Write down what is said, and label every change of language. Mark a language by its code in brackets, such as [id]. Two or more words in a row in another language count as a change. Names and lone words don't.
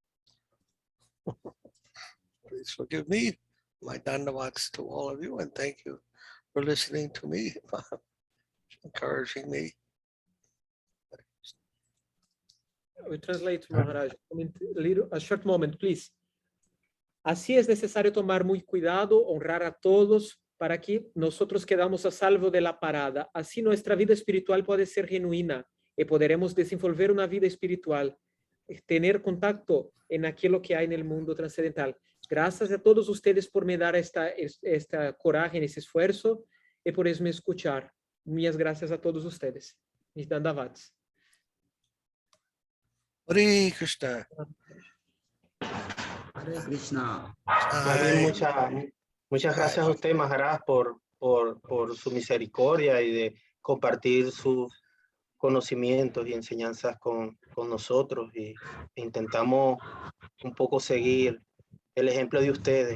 [en] Please forgive me, my dandavats to all of you, and thank you for listening to me, encouraging me. We translate, Maharaj. A short moment, please. [es] Así es necesario tomar muy cuidado, honrar a todos para que nosotros quedamos a salvo de la parada. Así nuestra vida espiritual puede ser genuina y podremos desenvolver una vida espiritual, tener contacto en aquello que hay en el mundo trascendental. Gracias a todos ustedes por me dar esta coraje, ese esfuerzo y por me escuchar. Muchas gracias a todos ustedes. Mis dandavats. Hare Krishna. Hare Krishna. Muchas gracias a usted, Maharaj, por su misericordia y de compartir sus conocimientos y enseñanzas con nosotros, y intentamos un poco seguir el ejemplo de ustedes.